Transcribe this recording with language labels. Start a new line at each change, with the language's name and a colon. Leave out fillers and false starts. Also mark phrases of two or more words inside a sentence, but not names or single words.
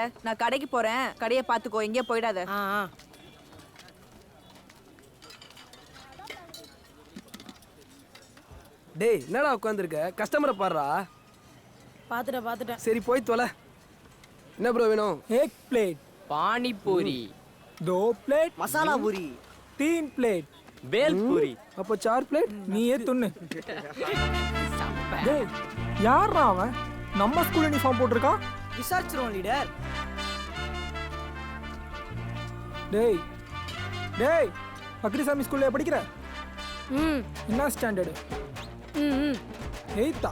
Tamil: நான் கடைக்கு போறேன், கடையை பாத்துக்கோ, எங்கேயே போயிடாத. டேய் என்னடா உட்காந்துருக்க, கஸ்டமரை பாடுறா. பாத்துட்டேன். சரி போய் தொலை. என்ன ப்ரோ வேணும்?
Hindi: एक प्लेट पानी पूरी, 2 प्लेट मसाला पूरी, 3 प्लेट बेल पूरी.
Tamil: அப்போ 4 प्लेट நீயே துண்ணு. டேய் யாரா அவன்? நம்ம ஸ்கூல் யூனிஃபார்ம் போட்டுருக்கான். விசாரிச்சிரோம் லீடர். டேய் டேய், பக்ரிசாமி ஸ்கூல்ல படிக்கிற? என்ன ஸ்டாண்டர்டு? 8th.